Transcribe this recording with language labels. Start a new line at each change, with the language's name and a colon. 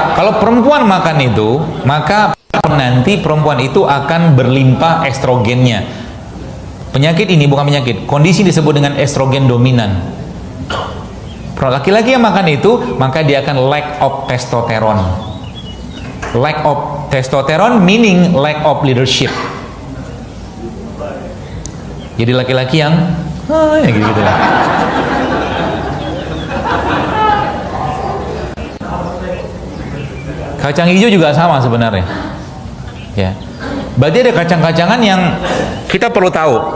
Indonesian: Kalau perempuan makan itu, maka nanti perempuan itu akan berlimpah estrogennya. Penyakit ini bukan penyakit, kondisi disebut dengan estrogen dominan. Laki-laki yang makan itu, maka dia akan lack of testosterone.
English: Lack of testosterone meaning lack of leadership.
Indonesian: Jadi laki-laki yang ya gitu-gitu ya. Kacang hijau juga sama sebenarnya. Ya. Berarti ada kacang-kacangan yang kita perlu tahu.